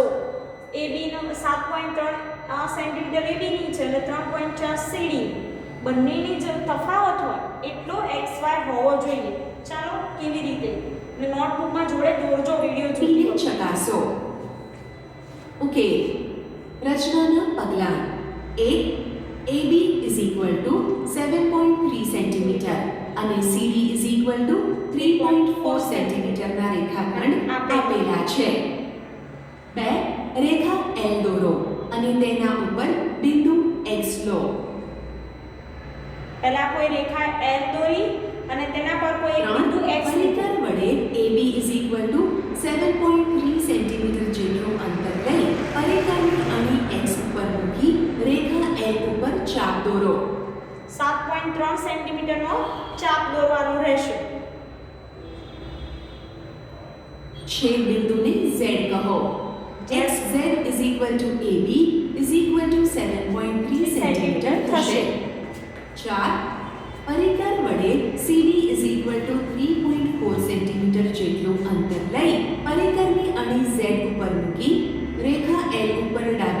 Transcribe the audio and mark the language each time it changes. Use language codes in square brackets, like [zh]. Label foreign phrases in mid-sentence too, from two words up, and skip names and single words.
[gu] AB નો 7.3 સેન્ટીમીટર AB ની છે અને 3.4 CD બંનેની જે તફાવત હોય એટલો XY હોવો જોઈએ. ચાલો કેવી રીતે અને નોટબુકમાં જોડે દોરજો વિડિયો પીને જોજો. ચકાસો. ઓકે, રચનાના પગલાં. 1. AB [en] is equal to [gu] 7.3 સેન્ટીમીટર અને CD [en] is equal to [gu] 3.4 સેન્ટીમીટરના રેખાખંડ આપેલા છે. 2. રેખા L દોરો અને તેના ઉપર બિંદુ X લો. પહેલા કોઈ રેખા L દોરી અને તેના પર કોઈ એક બિંદુ X પરિકર વડે AB [en] is equal to [gu] 7.3 સેન્ટીમીટર જેટલું અંતર લઈ પરિકરની અણી X ઉપર મૂકી રેખા L ઉપર ચાપ દોરો. 7.3 સેન્ટીમીટરનો ચાપ દોરવાનો રહેશે. છેદ બિંદુને Z કહો. XZ [en] is equal to [gu] AB [en] is equal to [gu] 7.3 સેન્ટીમીટર થશે. 4. પરિકર વડે CD [en] is equal to [gu] 3.4 સેન્ટીમીટર જેટલું અંતર લઈ પરિકરની અણી Z ઉપર મૂકી રેખા L ઉપર